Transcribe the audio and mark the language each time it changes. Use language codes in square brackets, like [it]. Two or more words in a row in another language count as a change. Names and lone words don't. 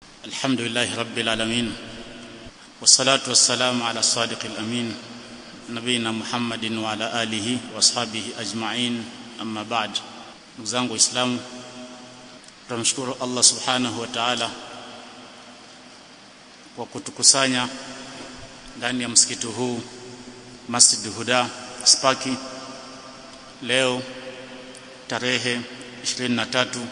[ar] الحمد لله رب العالمين والصلاة والسلام على الصادق الأمين نبينا محمد وعلى آله وأصحابه أجمعين أما بعد. [sw] Ndugu zangu Waislamu, tunamshukuru Allah [ar] سبحانه وتعالى [sw] kwa kutukusanya ndani ya msikiti huu Masjid Huda Spaki leo tarehe 23